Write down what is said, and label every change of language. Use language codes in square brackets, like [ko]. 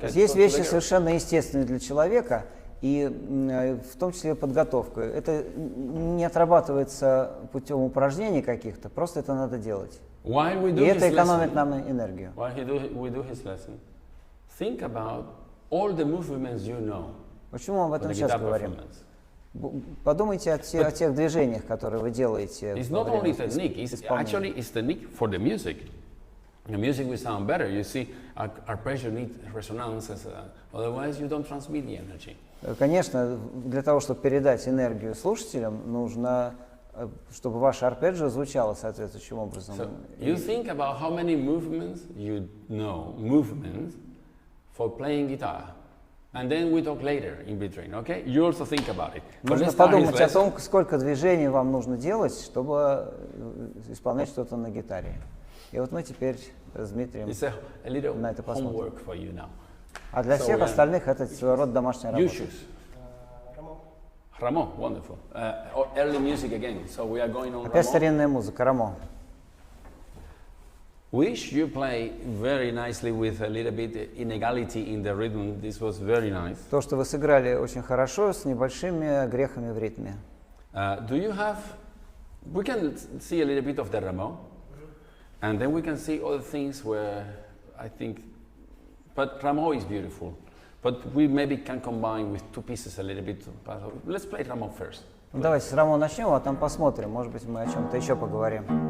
[ru] Есть вещи совершенно естественные для человека, и в том числе подготовка. Это не отрабатывается путем упражнений каких-то, просто это надо делать. И это экономит нам энергию. [en] While we do his lesson, think about all the movements you know. [ru] Почему мы об этом сейчас говорим? Подумайте о тех движениях, которые вы делаете. [en] It's not only technique, it's actually technique for the music. the music will sound better. You see, arpeggio needs resonances, otherwise you don't transmit the energy. [ru] Конечно, для того, чтобы передать энергию слушателям, нужно, чтобы ваше арпеджио звучало соответствующим образом. [en] So you think about how many movements you know, movements for playing guitar. And then we talk later in between, okay? You also think about it. [ru] Нужно подумать о том, сколько движений вам нужно делать, чтобы исполнять что-то на гитаре. И вот мы теперь с Дмитрием на это посмотрим. А для всех остальных это своего рода домашняя работа. [en] Ramo, wonderful. Early music again, so we are going on [ru] Опять старинная музыка, Рамо. [en] Which you play very nicely with a little bit inequality in the rhythm. This was very nice. [ru] То, что вы сыграли очень хорошо, с небольшими грехами в ритме. [en] Do you have? We can see a little bit of the Ramo, and then we can see other things where I think. But Ramo is beautiful. But we maybe can combine with two pieces a little bit. Let's play Ramo first. [ru] Давайте с Рамо начнем, а там посмотрим. Может быть, мы о чем-то еще поговорим.